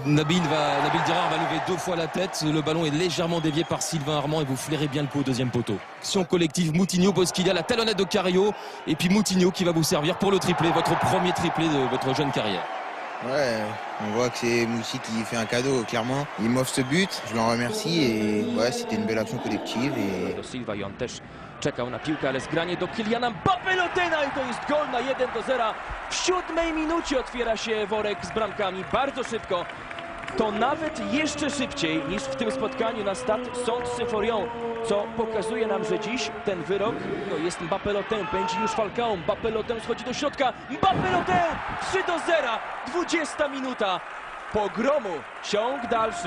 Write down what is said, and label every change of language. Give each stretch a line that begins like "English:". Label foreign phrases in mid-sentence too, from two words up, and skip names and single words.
French: Nabil Dirar va lever 2 fois la tête. Le ballon est légèrement dévié par Sylvain Armand et vous flairez bien le coup au deuxième poteau. Action collective, Moutinho, Bosquilla, la talonnade de Cario. Et puis Moutinho qui va vous servir pour le triplé, votre premier triplé de votre jeune carrière. Ouais, on voit que c'est Moussi qui fait un cadeau, clairement. Il m'offre ce but, je l'en remercie et ouais, c'était une belle action collective.
Polish: Do Silva i on też czekał na piłkę, ale zgranie do Kyliana Mbappé Lotena i to jest gol na 1-0. W 7 minucie otwiera się worek z bramkami, bardzo szybko. To nawet jeszcze szybciej niż w tym spotkaniu na Stade Saint-Symphorien, co pokazuje nam, że dziś ten wyrok jest Mbappé Lotin, pędzi już Falcao, Mbappé Lotin schodzi do środka, Mbappé Lotin 3-0, 20 minuta pogromu, ciąg dalszy.